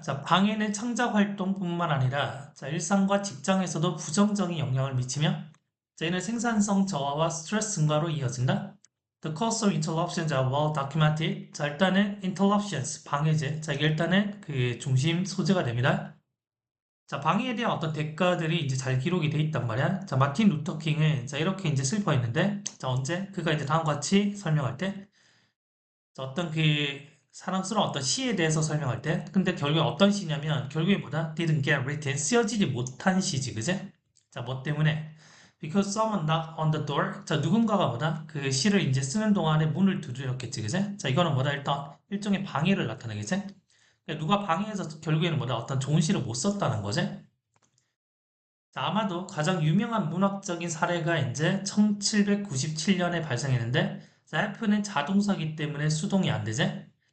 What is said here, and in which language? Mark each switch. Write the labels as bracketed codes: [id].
[ko] 자, 방해는 창작 활동뿐만 아니라 자, 일상과 직장에서도 부정적인 영향을 미치며 자, 이는 생산성 저하와 스트레스 증가로 이어진다. [en] The cause of interruptions are well documented. [ko] 자, 일단은 interruptions, 방해제. 자, 이게 일단은 그 중심 소재가 됩니다. 자, 방해에 대한 어떤 대가들이 이제 잘 기록이 돼 있단 말이야. 자, 마틴 루터 킹은 자, 이렇게 이제 슬퍼했는데 자, 언제? 그가 이제 다음과 같이 설명할 때 어떤 그 사랑스러운 어떤 시에 대해서 설명할 때 근데 결국에 어떤 시냐면 결국에 뭐다? [en] didn't get written [ko] 쓰여지지 못한 시지 그제? 자 뭐 때문에? [en] because someone knocked on the door [ko] 자 누군가가 뭐다? 그 시를 이제 쓰는 동안에 문을 두드렸겠지 그제? 자 이거는 뭐다? 일단 일종의 방해를 나타내겠지? 그러니까 누가 방해해서 결국에는 뭐다? 어떤 좋은 시를 못 썼다는 거지? 자, 아마도 가장 유명한 문학적인 사례가 이제 1797년에 발생했는데 자, F는 자동사기 때문에 수동이 안 되지?